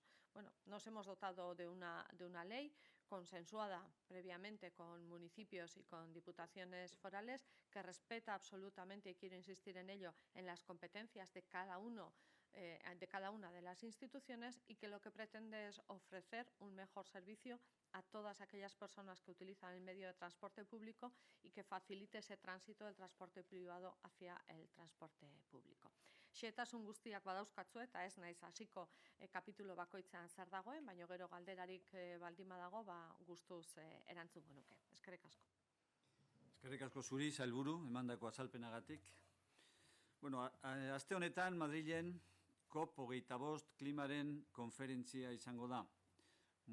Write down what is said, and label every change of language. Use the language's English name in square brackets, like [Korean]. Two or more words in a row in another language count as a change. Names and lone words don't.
[Spanish] Bueno, nos hemos dotado de una ley consensuada previamente con municipios y con diputaciones forales, que respeta absolutamente, y quiero insistir en ello, en las competencias de cada una de las instituciones, y que lo que pretende es ofrecer un mejor servicio a todas aquellas personas que utilizan el medio de transporte público, y que facilite ese tránsito del transporte privado hacia el transporte público. [Basque] Xehetasun guztiak badauzkatzu, eta ez naiz hasiko kapitulu bakoitzean zer dagoen, baina gero galderarik baldin badago, gustuz erantzungo nuke. Eskerrik asko. Eskerrik asko zuri, sailburu, emandako azalpenagatik. Bueno, aste honetan Madrilen COP25 klimaren konferentzia izango da.